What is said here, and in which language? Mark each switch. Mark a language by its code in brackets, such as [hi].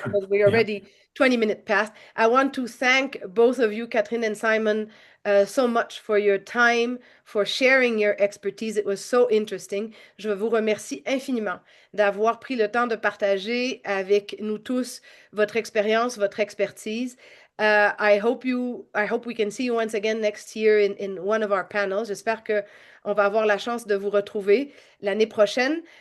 [en] because we're already 20 minutes past. I want to thank both of you, Catherine and Simon, so much for your time, for sharing your expertise. It was so interesting. [fr] Je vous remercie infiniment d'avoir pris le temps de partager avec nous tous votre expérience, votre expertise. [en] I hope we can see you once again next year in one of our panels. [fr] J'espère que on va avoir la chance de vous retrouver l'année prochaine.